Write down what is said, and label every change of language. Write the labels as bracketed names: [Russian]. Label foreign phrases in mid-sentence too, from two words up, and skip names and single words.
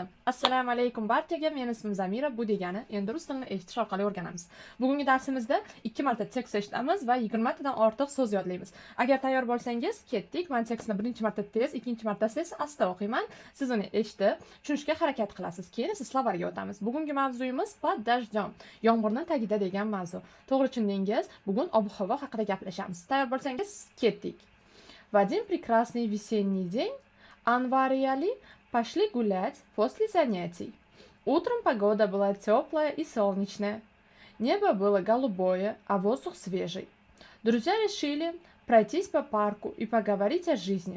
[Uzbek] Assalomu alaykum barchaga, men ismim Zamira. Bu degani endi rus tilini eshitish orqali o'rganamiz. Bugungi darsimizda 2 marta tekst eshitamiz va 20 tadan ortiq so'z yodlaymiz. Agar tayyor bo'lsangiz, ketdik. Men tekstni birinchi marta tez, ikkinchi martasida esa asta o'qiyman. Siz uni eshitib, tushunishga harakat qilasiz. Keyin esa slovarga o'tamiz. Bugungi mavzuyimiz [Russian] под дождем. [Uzbek] Yomg'irning tagida degan mavzu. To'g'ri tushundingiz? Bugun ob-havo haqida gaplashamiz. Tayyor bo'lsangiz, ketdik. [Russian] В один прекрасный весенний день Анвар и Али пошли гулять после занятий. Утром погода была теплая и солнечная. Небо было голубое, а воздух свежий. Друзья решили пройтись по парку и поговорить о жизни.